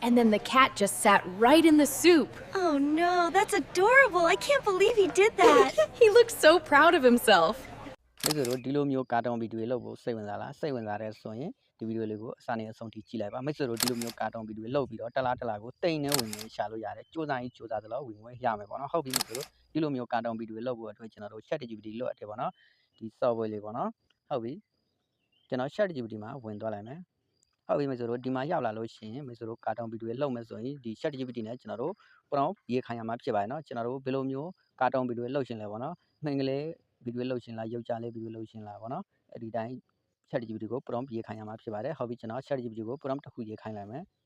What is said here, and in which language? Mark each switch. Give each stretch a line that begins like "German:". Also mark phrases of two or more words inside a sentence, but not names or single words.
English: And then the cat just sat right in the soup. Oh no, that's adorable. I can't believe he did that. He looked so proud of himself.
Burmese: မိတ်ဆွေတို့ဒီလိုမျိုးကာတွန်းဗီဒီယိုလုပ်ဖို့စိတ်ဝင်စားလားစိတ်ဝင်စားတဲ့ဆိုရင်ဒီဗီဒီယိုလေးကိုအစနဲ့အဆုံးထိကြည့်လိုက်ပါမိတ်ဆွေတို့ဒီလိုမျိုးကာတွန်းဗီဒီယိုလုပ်ပြီးတော့တလားကိုတိ မ်နဲ့ဝင်နေရှာလို့ရတယ်စူးစမ်းသလိုဝင်ဝင်ရမယ်ပေါ့နော်ဟုတ်ပြီမိတ်ဆွေတို့ဒီလိုမျိုးကာတွန်းဗီဒီယိုလုပ်ဖို့အတွက်ကျွန်တော်တို့ ChatGPT လွတ်အပ်တယ်ပေါ့နော်ဒီ software လေးပေါ့နော်ဟုတ်ပြီကျွန်တော် ChatGPT မှာဝင်သွားလိုက်မယ်ဟုတ်ပြီမိတ်ဆွေတို့ဒီမှာရောက်လာလို့ရှိရင်မိတ်ဆွေတို့ကာတွန်းဗီဒီယိုလုပ်မယ်ဆိုရင်ဒီ ChatGPT နဲ့ကျွန်တော်တို့ prompt ရေးခိုင်းရမှာဖြစ်ပါတယ်နော်ကျွန်တော်တို့ဘယ်လိုမျိုးကာတွန်းဗီဒီယိုလုပ်ရှင်လဲပေါ့နော်မှန်ကလေးဗီဒီယိုလုပ်ရှင်လားရုပ်ကြလေးဗီဒီယိုလုပ်ရှင်လားပေါ့နော်အဲ့ဒီတိုင်း ChatGPT ကို prompt ရေးခိုင်းရမှာဖြစ်ပါတယ်ဟုတ်ပြီကျွန်တော် ChatGPT ကို prompt တစ်ခုရေးခိုင်းလိုက်မယ်